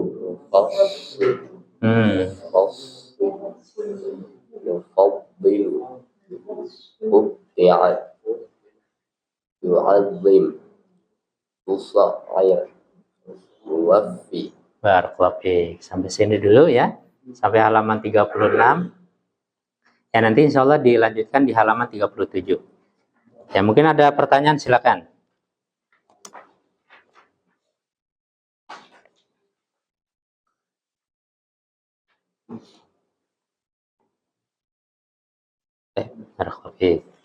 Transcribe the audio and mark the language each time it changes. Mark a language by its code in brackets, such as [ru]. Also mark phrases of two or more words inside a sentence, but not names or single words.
[ar] نفصّلُ يفضّلُ ابتُعِثَت يعظّم تُسعِّر موفّي. بارك الله فيك. [id] Sampai sini dulu ya. Sampai halaman 36. Ya, nanti [ar] إن شاء الله [id] dilanjutkan di halaman 37. Ya, mungkin ada pertanyaan, silakan. [ar] بارك الله فيك.